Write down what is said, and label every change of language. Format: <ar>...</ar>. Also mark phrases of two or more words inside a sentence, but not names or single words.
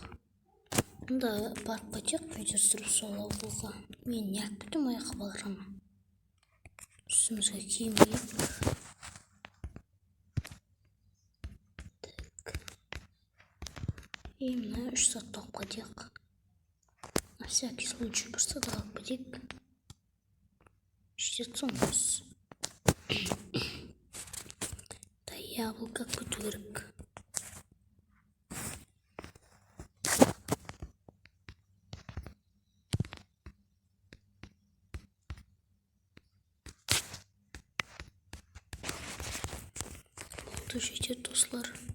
<kk>Мұнда барып қайтайық видео түсіріп сол ауылға. Мен не алып кетем ояққа барамын. Үстімізге киім киіп. И мына 3 сағатта алып кетейік.</kk> <ru>На всякий случай</ru> <kk>бір сағатта алып кетейік. Жетсонбыз. Да, яблоко күту керек. Болды жетеді достар.</kk>